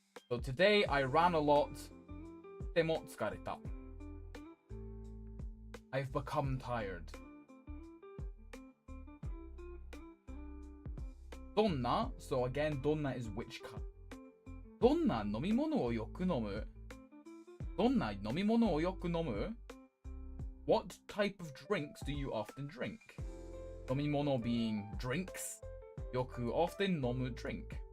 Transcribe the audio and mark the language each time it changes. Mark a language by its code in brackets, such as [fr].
[en] So today I ran a lot. [ja] とても疲れた. [en] I've become tired. どんな So again, どんな is which kind. [ja] どんな飲み物をよく飲む どんな飲み物をよく飲む [en] What type of drinks do you often drink? 飲み物 being drinks. よく often 飲む drink.